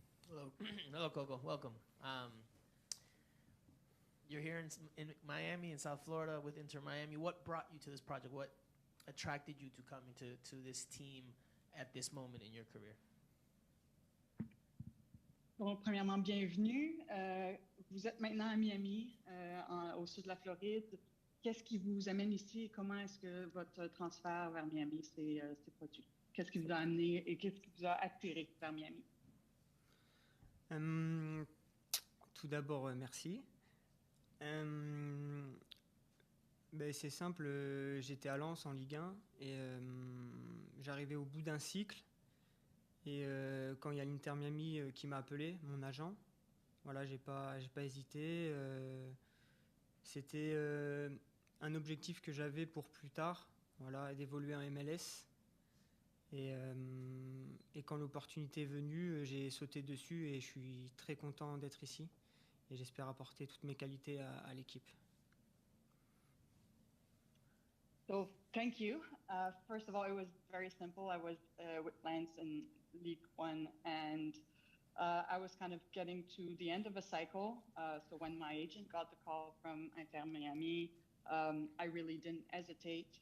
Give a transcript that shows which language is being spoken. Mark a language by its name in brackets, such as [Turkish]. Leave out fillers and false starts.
[English] Hello, Coco. Welcome. you're here in Miami, in South Florida with Inter Miami. What brought you to this project? What attracted you to coming to this team at this moment in your career? [French] Bon, premièrement, bienvenue. Vous êtes maintenant à Miami, au sud de la Floride. Qu'est-ce qui vous amène ici et comment est-ce que votre transfert vers Miami s'est produit? Qu'est-ce qui vous a amené et qu'est-ce qui vous a attiré vers Miami? Tout d'abord, merci. C'est simple, j'étais à Lens en Ligue 1 et j'arrivais au bout d'un cycle. Et quand il y a l'Inter Miami qui m'a appelé, mon agent, voilà, j'ai pas hésité. C'était un objectif que j'avais pour plus tard, voilà, d'évoluer en MLS. Et quand l'opportunité est venue, j'ai sauté dessus et je suis très content d'être ici. Et j'espère apporter toutes mes qualités à l'équipe. [English] So, thank you. First of all, it was very simple. I was with Lens in League One, and I was kind of getting to the end of a cycle. So when my agent got the call from Inter Miami, I really didn't hesitate.